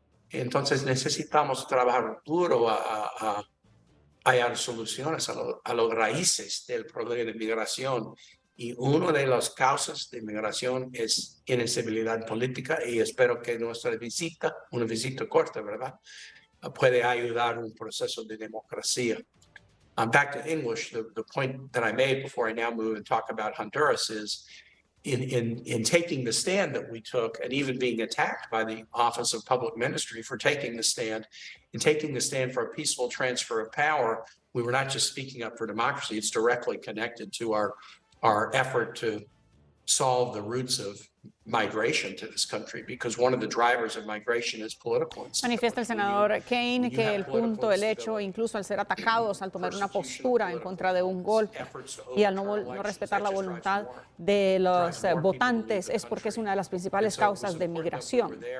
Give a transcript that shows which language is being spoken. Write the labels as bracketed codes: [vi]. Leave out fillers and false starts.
[es] Entonces necesitamos trabajar duro a hallar soluciones a los raíces del problema de migración. Y una de las causas de migración es inestabilidad política y espero que nuestra visita, una visita corta, ¿verdad?, puede ayudar a un proceso de democracia. [en] Back to English, the point that I made before I now move and talk about Honduras is in taking the stand that we took and even being attacked by the Office of Public Ministry for taking the stand, in taking the stand for a peaceful transfer of power, we were not just speaking up for democracy, it's directly connected to our effort to solve the roots of migration to this country, because one of the drivers of migration is political instability. [es] Manifiesta el senador Kaine que el punto, el hecho, incluso al ser atacados, al tomar una postura en contra de un golpe y al no respetar la voluntad de los votantes, es porque es una de las principales causas de migración.